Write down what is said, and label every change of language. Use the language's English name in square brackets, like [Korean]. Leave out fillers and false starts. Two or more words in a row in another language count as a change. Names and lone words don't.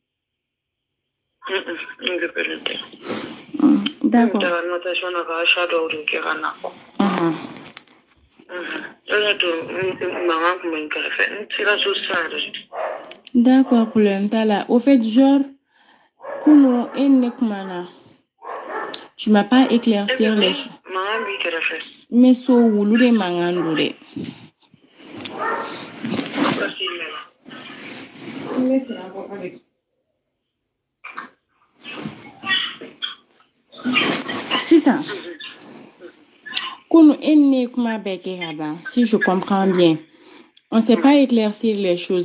[French] D'accord. D'accord, problème. Au fait, genre, comment tu m'as pas éclaircir les choses. [Fula] Mais so wulude mangandure. [French] C'est ça. Si je comprends bien, on ne sait pas éclaircir les choses.